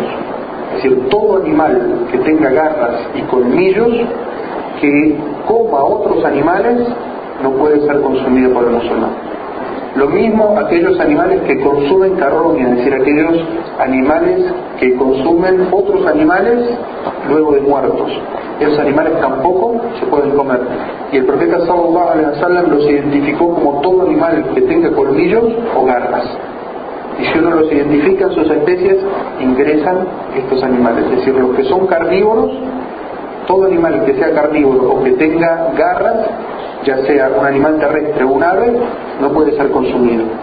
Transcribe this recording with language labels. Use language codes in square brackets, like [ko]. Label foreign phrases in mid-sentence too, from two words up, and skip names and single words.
[es] Es decir, todo animal que tenga garras y colmillos que coma a otros animales no puede ser consumido por el musulmán. Lo mismo aquellos animales que consumen carroña, es decir, aquellos animales que consumen otros animales luego de muertos. Esos animales tampoco se pueden comer. Y el profeta [ar] صلى الله عليه وسلم [es] los identificó como todo animal que tenga colmillos o garras. Y si uno los identifica en sus especies, ingresan estos animales. Es decir, los que son carnívoros, todo animal que sea carnívoro o que tenga garras, ya sea un animal terrestre o un ave, no puede ser consumido.